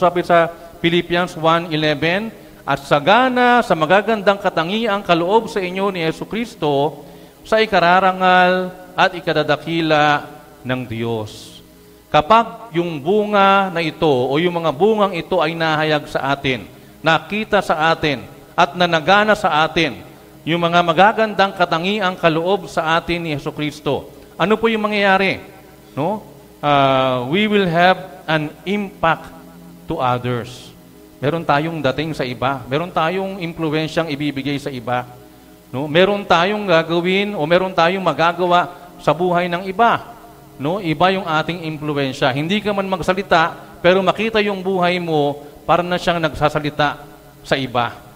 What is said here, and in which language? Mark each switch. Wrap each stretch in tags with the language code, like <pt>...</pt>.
<tl>Ang sabi sa Philippians 1:11, at sagana sa magagandang katangiang kaloob sa inyo ni Jesucristo sa ikararangal at ikadadakila ng Diyos. Kapag yung bunga na ito o yung mga bungang ito ay nahayag sa atin, nakita sa atin at nanagana sa atin, yung mga magagandang katangiang kaloob sa atin ni Jesucristo, ano po yung mangyayari? No?</tl> <en>We will have an impact to others.</en> <tl>Meron tayong dating sa iba. Meron tayong impluwensyang ibibigay sa iba. No? Meron tayong gagawin o meron tayong magagawa sa buhay ng iba. No? Iba yung ating impluwensya. Hindi ka man magsalita, pero makita yung buhay mo, para na siyang nagsasalita sa iba.</tl>